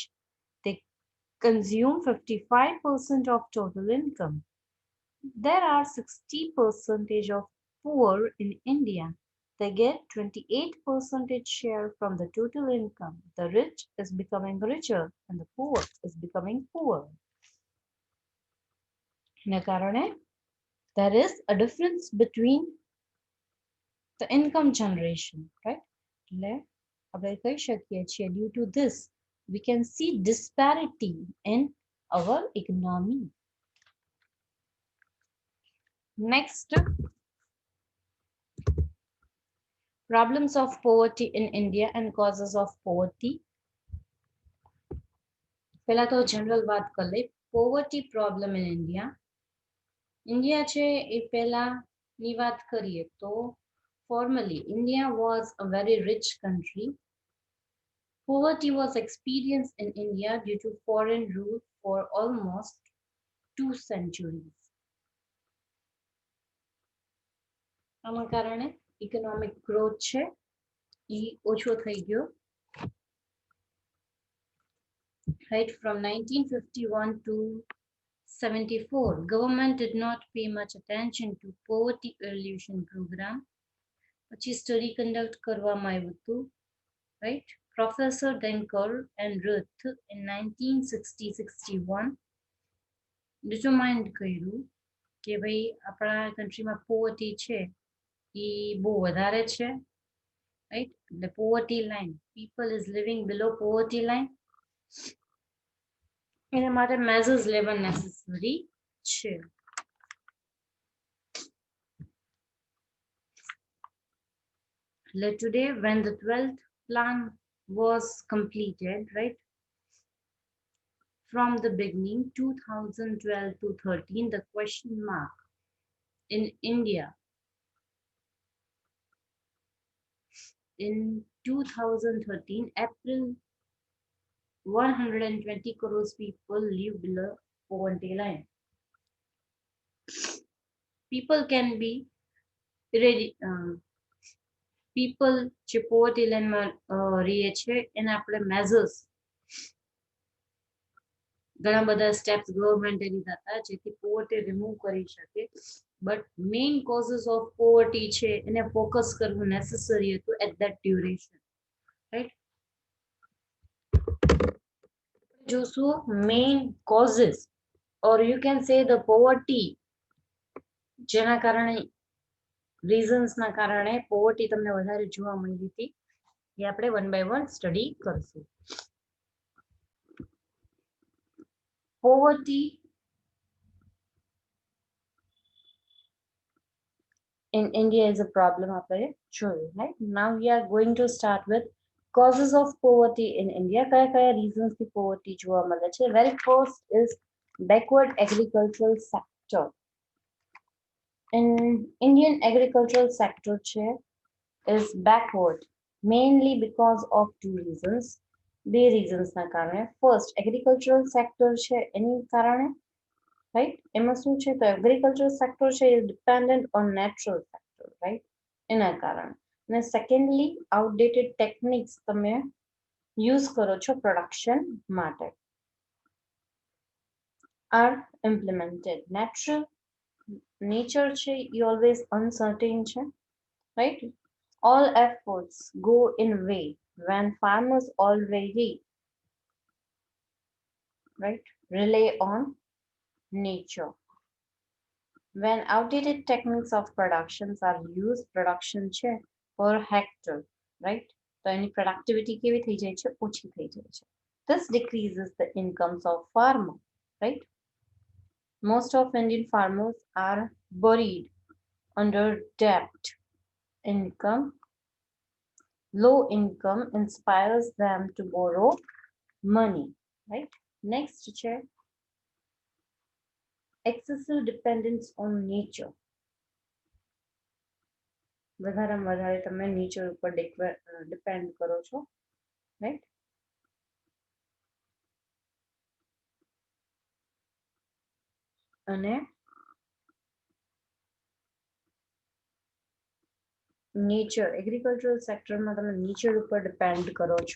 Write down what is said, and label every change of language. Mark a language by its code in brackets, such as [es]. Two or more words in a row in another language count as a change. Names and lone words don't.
[en] They consume 55% of total income. There are 60% of poor in India. They get 28% share from the total income. The rich is becoming richer and the poor is becoming poor. [gu] એના કારણે [en] there is a difference between the income generation, right? [gu] એટલે આપણે કહી શકીએ છીએ [en] due to this we can see disparity in our economy. Next, problems of poverty in India and causes of poverty. [gu] પહેલા તો general વાત કરી લઈએ. [en] Poverty problem in India. [gu] India છે એ પહેલાની વાત કરીએ તો [en] formerly India was a very rich country. Poverty was experienced in India due to foreign rule for almost 2 centuries. [gu] આના કારણે [en] economic growth [gu] છે એ ઓછો થઈ ગયો. [en] Right, from 1951 to 74, government did not pay much attention to poverty alleviation program. પછી study conduct કરવામાં આવ્યું હતું, right? Professor Denker and Ruth in 1960-61 determined [gu] કર્યું કે ભાઈ આપણા countryમાં poverty છે એ બહુ વધારે છે, [en] right? The poverty line, people is living below poverty line. [gu] એના માટે measures લેવા necessary છે. [en] Today, when the 12th plan was completed, right? From the beginning, 2012 to 13, the question mark in India. In 2013, April, 120 crores people live below poverty line. People can be ready. [gu] People જે poverty line માં રહે છે એને આપણે measures ઘણા બધા [en] steps government [gu] લીધા હતા જેથી [en] poverty remove [gu] કરી શકે, [en] but main causes of poverty [gu] છે એને ફોકસ કરવું નેસેસરી હતું [en] at that duration, right. [gu] જોશું [en] main causes or you can say the poverty, [gu] જેના કારણે રીઝન્સના કારણે પોવર્ટી તમને વધારે જોવા મળી હતી, એ આપણે [en] one by one study [gu] કરશું. [en] પોવર્ટી in India is a problem [gu] આપણે જોયું, [en] right? Now we are going to start with causes of poverty in India. [gu] કયા કયા reasons થી poverty જોવા મળે છે? [en] Very first is backward agricultural sector. In Indian agricultural sector છે is backward mainly because of two reasons. [gu] બે reasons ના કારણે. [en] First, agricultural sector [gu] છે એની કારણે, [en] right? [gu] એમાં શું છે તો [en] agricultural sector છે is dependent on natural factor, right? [gu] એના કારણે. અને [en] secondly, outdated techniques [gu] તમે use કરો છો production માટે [en] are implemented. Nature [gu] છે એ [en] always uncertain છે, right? All efforts go in vain when farmers already, right, rely on nature. When outdated techniques of productions are used, production છે per hectare, right? તો એની productivity કેવી થઈ જાય છે? ઓછી થઈ જાય છે. This decreases the incomes of farmer, right? Most of Indian farmers are buried under debt. Low income inspires them to borrow money, right? Next છે excessive dependence on nature. [gu] વધારેમાં વધારે તમે નેચર ઉપર ડિપેન્ડ કરો છો, રાઈટ. અને [en] nature agricultural sectorમાં [gu] તમે નેચર ઉપર ડિપેન્ડ કરો છો.